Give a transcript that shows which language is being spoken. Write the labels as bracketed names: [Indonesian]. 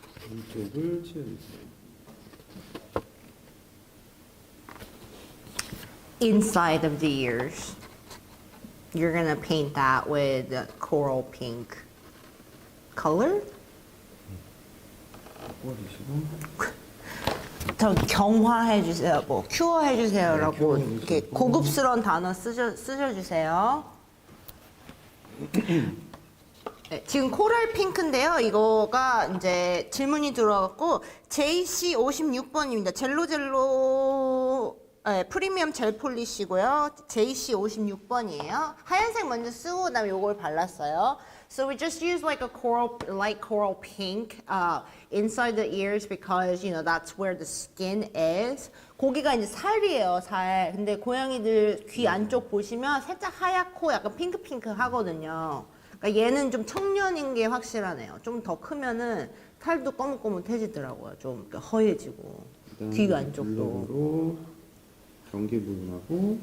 [Korean] 이쪽을 채워주세요. [English] Inside of the ears. You're gonna paint that with coral pink color. [Korean] 꽂으시고. 저 경화해주세요, 뭐 큐어해주세요라고 네, 이렇게 큐어해주시고. 고급스러운 단어 쓰셔주세요. 네, 지금 코랄 핑크인데요. 이거가 이제 질문이 들어왔고 JC 56번입니다. 젤로 프리미엄 젤 폴리시고요. JC 56번이에요. 하얀색 먼저 쓰고 그다음에 이걸 발랐어요. [English] So we just use like a light coral pink inside the ears because that's where the skin is. [Korean] 고기가 이제 살이에요, 살. 근데 고양이들 귀 안쪽 보시면 살짝 하얗고 약간 핑크핑크 하거든요. 그러니까 얘는 좀 청년인 게 확실하네요. 좀 더 크면은 살도 거뭇거뭇해지더라고요. 좀 허해지고 귀 안쪽도. 블랙으로 경계 부분하고.